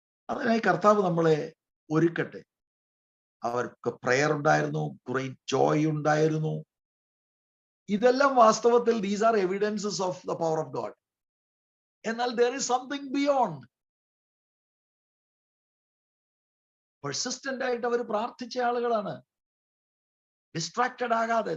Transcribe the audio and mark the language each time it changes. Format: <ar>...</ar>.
<ml>അതിനായി കർത്താവ് നമ്മളെ ഒരുക്കട്ടെ. അവർക്ക് പ്രയർ ഉണ്ടായിരുന്നു, ഗ്രേറ്റ് ജോയ് ഉണ്ടായിരുന്നു. ഇതെല്ലാം വാസ്തവത്തിൽ</ml> <en>These are evidences of the power of God.</en> <ml>എന്നാൽ</ml> <en>there is something beyond.</en> <ml>Persistent ആയിട്ട് അവർ പ്രാർത്ഥിച്ച ആളുകളാണ്, ഡിസ്ട്രാക്റ്റഡ് ആകാതെ.</ml>